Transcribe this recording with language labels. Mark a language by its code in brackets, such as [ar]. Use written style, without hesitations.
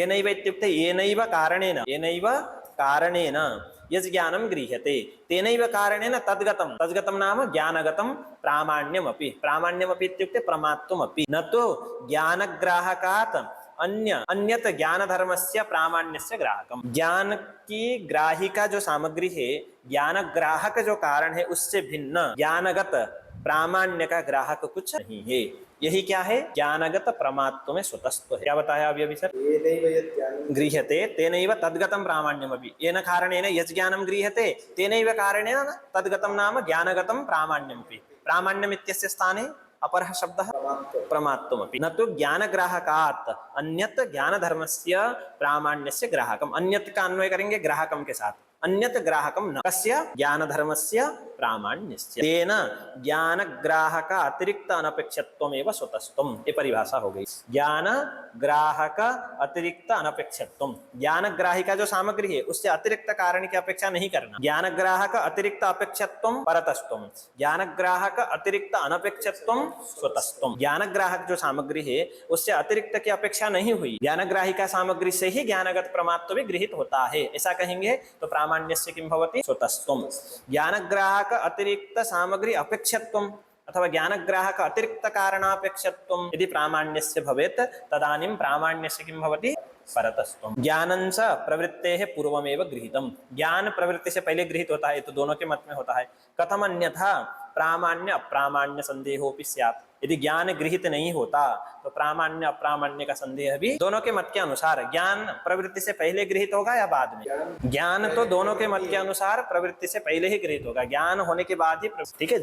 [sa] ये नैव इत्युक्ते येनैव कारणेन यज्ञानम गृह्यते तेनैव कारणेन तद्गतं, तद्गतं नाम ज्ञानगतं प्रामाण्यम अपि, प्रामाण्यम अपि इत्युक्ते प्रमात्वम अपि, न तो ज्ञानग्राहकात् अन्यत ज्ञान धर्मस्य प्रामाण्यस्य ग्राहकम। [hi] ज्ञान की ग्राहिका जो सामग्री है, ज्ञान ग्राहक जो कारण है, उससे भिन्न ज्ञानगत प्रामाण्य का ग्राहक कुछ नहीं है। यही क्या है? ज्ञानगत प्रमात्व में स्वतस्व है। क्या बताया अभी सर? [sa] गृह्यते तेनैव तद्गतं प्रामाण्यमपि, येन कारणेन यज्ञानं गृह्यते तेनैव कारणेन तद्गतं नाम ज्ञानगतं प्रामाण्यमपि। प्रामाण्यम इत्यस्य स्थाने अपरः शब्दः प्रमात्वमपि, न तो ज्ञानग्राहकात् अन्यत ज्ञानधर्मस्य प्रामाण्यस्य ग्राहकम। [hi] अन्यत का अन्वय करेंगे ग्राहकम के साथ, [sa] अन्यत ग्राहकम न कस्य? ज्ञानधर्मस्य प्रामाण्यस्य। तेन ज्ञानग्राहक अतिरिक्त अनपेक्षत्वमेव स्वतस्त्वम्, [hi] ये परिभाषा हो गई। ज्ञान ग्राहक अतिरिक्त अनपेक्षत्वम्, ज्ञानग्राहिका जो सामग्री है उससे अतिरिक्त कारण की अपेक्षा नहीं करना। [sa] ज्ञानग्राहक अतिरिक्त अपेक्षत्वम् परतस्त्वम्, ज्ञानग्राहक अतिरिक्त अनपेक्षत्वम् स्वतस्त्वम्। [hi] ज्ञानग्राहक जो सामग्री है उससे अतिरिक्त की अपेक्षा नहीं हुई, ज्ञानग्राहिका सामग्री से ही ज्ञानगत प्रमात्व भी गृहीत होता है, ऐसा कहेंगे तो [sa] प्रामाण्यस्य किं भवति? स्वतस्त्वम्। ज्ञानग्राहक अतिरिक्त सामग्री अपेक्षत्वम्, अथवा ज्ञानग्राहक अतिरिक्त कारणापेक्षत्वं यदि प्रामाण्यस्य भवेत् तदानीं प्रामाण्यस्य किं भवति परतस्त्वं। ज्ञानं च प्रवृत्तेः पूर्वमेव गृहीतम्। [hi] ज्ञान प्रवृत्ति से पहले गृहीत होता है, तो दोनों के मत में होता है। [sa] कथम अन्यथा प्रामाण्य अप्रामाण्य संदेहोपि स्यात्। [hi] यदि ज्ञान गृहीत नहीं होता तो प्रामाण्य अप्रामाण्य का संदेह भी दोनों के मत के अनुसार ज्ञान प्रवृत्ति से पहले गृहीत होगा या बाद में? ज्ञान तो दोनों के मत के अनुसार प्रवृत्ति से पहले ही गृहीत होगा, ज्ञान होने के बाद ही, ठीक है।